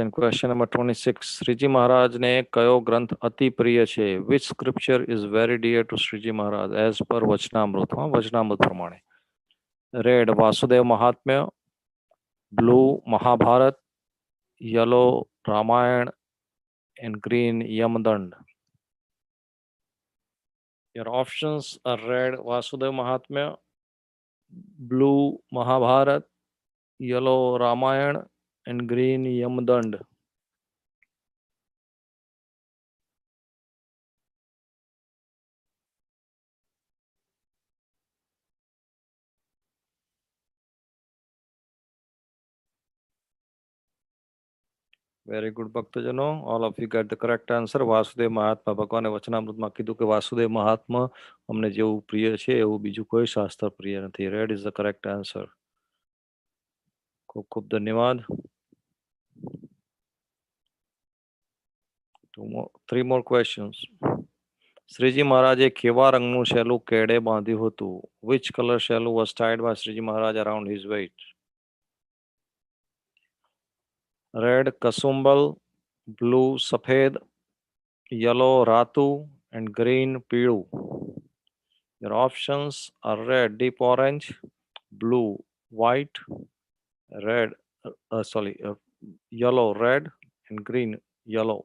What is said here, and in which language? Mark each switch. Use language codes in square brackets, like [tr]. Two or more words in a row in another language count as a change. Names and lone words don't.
[gu] ક્વેશ્ચન નંબર 26. શ્રીજી મહારાજને કયો ગ્રંથ અતિ પ્રિય છે? [en] which scripture is very dear to Shriji Maharaj as per Vachanamrut? [gu] વચનામૃત પ્રમાણે. રેડ વાસુદેવ મહાત્મ્ય, બ્લુ મહાભારત, yellow રામાયણ and green Yamdand. [en] Your options are red Vasudev Mahatmya, blue Mahabharat, yellow Ramayana, and green Yamdand. very good ભક્તજનો, all of you get the correct answer. [gu] વાસુદેવ મહાત્મા, ભગવાને વચનામૃતમાં કીધું કે વાસુદેવ મહાત્મા અમને જેવું પ્રિય છે એવું બીજું કોઈ શાસ્ત્ર પ્રિય નથી. [en] red is the correct answer. [gu] ખૂબ ખૂબ ધન્યવાદ. [en] Three more questions. [gu] શ્રીજી મહારાજે કેવા રંગનું શેલું કેડે બાંધ્યું હતું? [en] Which color shelu was tied by Sriji Maharaj around his waist? Red Kasumbal, blue Safed, yellow Ratu, and green Pidu. Your options are red deep orange, blue white, red yellow red, and green yellow.